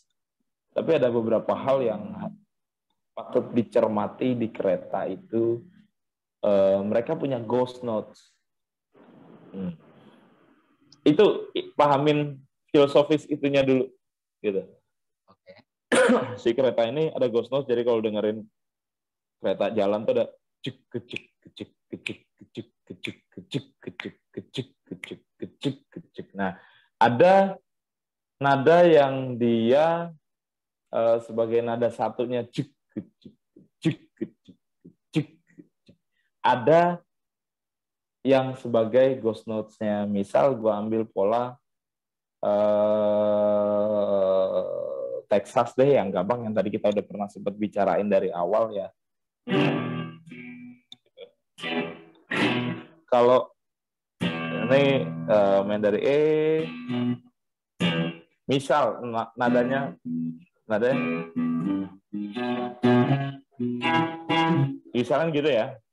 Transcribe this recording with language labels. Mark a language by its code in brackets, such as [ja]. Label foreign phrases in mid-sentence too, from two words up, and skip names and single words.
[id] Tapi ada beberapa hal yang patut dicermati di kereta itu. Mereka punya [en] ghost notes. [id] Itu pahamin filosofis itunya dulu, gitu. Oke. Si kereta ini ada [en] ghost notes, [id] jadi kalau dengerin kereta jalan tuh ada cek kecik kecik kecik kecik kecik kecik kecik kecik kecik kecik kecik. Nah, ada nada yang dia sebagai nada satunya cek kecik kecik kecik kecik. Ada yang sebagai [en] ghost notes- [id] nya. Misal gue ambil pola Texas deh, yang gampang, yang tadi kita udah pernah sempat bicarain dari awal ya. Kalau ini main dari E, misal nadanya misalnya gitu ya.